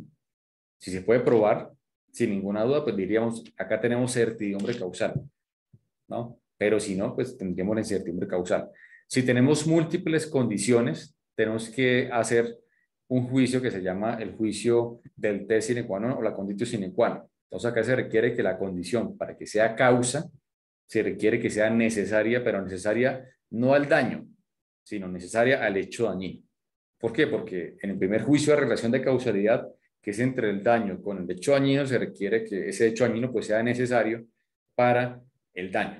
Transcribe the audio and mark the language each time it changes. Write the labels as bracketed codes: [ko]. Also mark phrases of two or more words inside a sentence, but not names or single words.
[es] Si se puede probar, sin ninguna duda, pues diríamos, acá tenemos certidumbre causal, ¿no? Pero si no, pues tendríamos la incertidumbre causal. Si tenemos múltiples condiciones, tenemos que hacer un juicio que se llama el juicio del test [la] sine qua non [es] o la [la] conditio sine qua non. [es] Entonces acá se requiere que la condición, para que sea causa, se requiere que sea necesaria, pero necesaria no al daño, sino necesaria al hecho dañino. ¿Por qué? Porque en el primer juicio de relación de causalidad, que es entre el daño con el hecho dañino, se requiere que ese hecho dañino pues sea necesario para el daño.